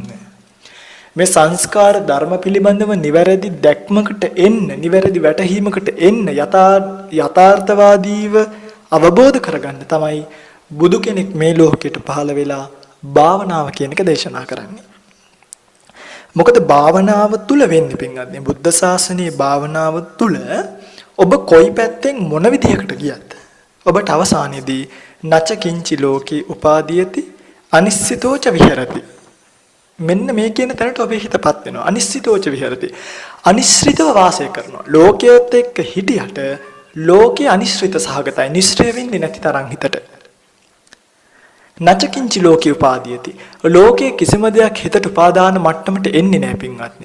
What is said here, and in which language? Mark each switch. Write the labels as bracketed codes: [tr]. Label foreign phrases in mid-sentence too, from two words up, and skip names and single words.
[si] මේ සංස්කාර ධර්ම පිළිබඳව නිවැරදි දැක්මකට එන්න, නිවැරදි වැටහීමකට එන්න, යථාර්ථවාදීව අවබෝධ කරගන්න තමයි බුදු කෙනෙක් මේ ලෝකෙට පහළ වෙලා භාවනාව කියන එක දේශනා කරන්නේ. මොකද භාවනාව තුල වෙන්නේ පින්වත්නි බුද්ධ ශාසනයේ භාවනාව තුල ඔබ කොයි පැත්තෙන් මොන විදිහකට ගියත් ඔබට අවසානයේදී [pi] නච කිංචි ලෝකේ උපාදීයති අනිශ්චිතෝච විහෙරති. [si] මෙන්න මේ කියන තැනට ඔබේ හිතපත් වෙනවා. [pi] අනිශ්චිතෝච විහෙරති. [si] අනිශ්චිතව වාසය කරනවා. ලෝකයේත් එක්ක හිටියට ලෝකේ අනිශ්චිත සහගතයි. නිශ්චය වෙන්නේ නැති තරම් හිතට. [pi] නචකින්චි ලෝකේ උපාදීයති. [si] ලෝකයේ කිසිම දෙයක් හිතට උපාදාන මට්ටමට එන්නේ නැහැ පින්වත්නි.